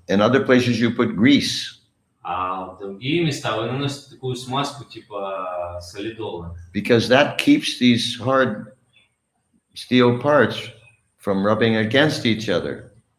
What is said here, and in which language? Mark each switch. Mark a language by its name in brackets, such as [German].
[English] In other places, you put grease. [Russian] А в другие места вы наносите такую смазку типа солидола. [English] Because that keeps these hard steel parts from rubbing against each other.